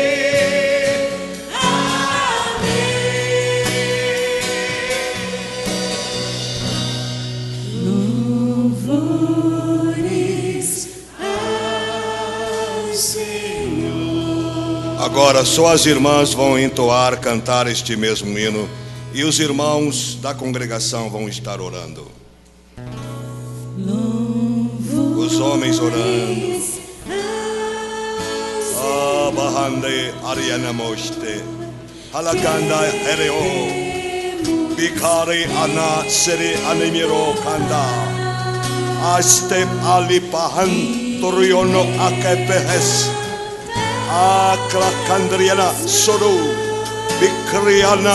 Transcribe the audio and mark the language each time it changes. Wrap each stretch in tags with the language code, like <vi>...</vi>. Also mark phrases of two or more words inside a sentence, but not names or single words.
<pt>louvores ao Senhor. Agora só as irmãs vão entoar, cantar este mesmo hino, e os irmãos da congregação vão estar orando. Os homens orando. Bahande Ariana Moste Halaganda Ereo Bikari Ana Seri Animiro Kanda Astep Alipahan Turiono Akepehes Akrakandriana Soru Bikriana</pt>